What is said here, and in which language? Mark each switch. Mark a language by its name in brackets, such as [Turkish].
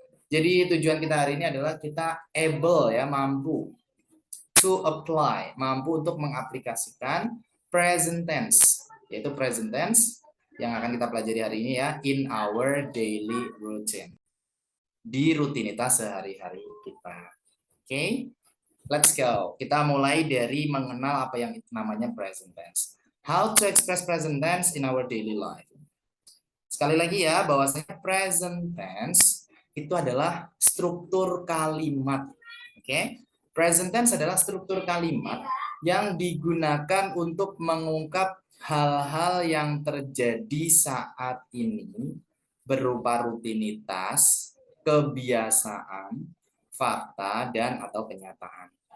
[Indonesian] Jadi tujuan kita hari ini adalah kita [English] able [Indonesian] ya, mampu [English] to apply, [Indonesian] mampu untuk mengaplikasikan present tense, yaitu present tense yang akan kita pelajari hari ini ya, [English] in our daily routine, [Indonesian] di rutinitas sehari-hari kita. Oke, [English] let's go. [Indonesian] Kita mulai dari mengenal apa yang namanya present tense. [English] How to express present tense in our daily life. [Indonesian] Sekali lagi ya, bahwasanya present tense itu adalah struktur kalimat. Oke, present tense adalah struktur kalimat yang digunakan untuk mengungkap hal-hal yang terjadi saat ini berupa rutinitas, kebiasaan, fakta, dan atau kenyataan.